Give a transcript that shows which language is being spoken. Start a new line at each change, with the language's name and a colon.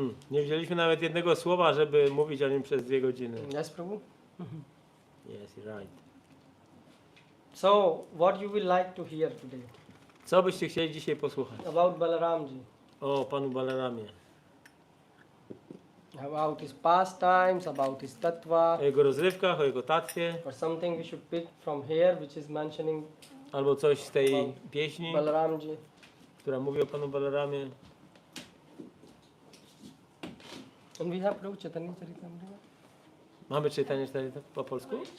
Polish: Nie wzięliśmy nawet jednego słowa, żeby mówić o nim przez 2 godziny.
English: Yes, Prabhu? Yes, you're right. So, what you will like to hear today?
Polish: Co byście chcieli dzisiaj posłuchać?
English: About Balaramji.
Polish: O panu Balaramie.
English: About his pastimes, about his tattva.
Polish: O jego rozrywkach, o jego tatwie.
English: Or something we should pick from here which is mentioning
Polish: Albo coś z tej pieśni,
English: Balaramji.
Polish: która mówi o panu Balaramie.
English: And we have Prabhu Chaitanya Charitamrita.
Polish: Mamy czytanie po polsku?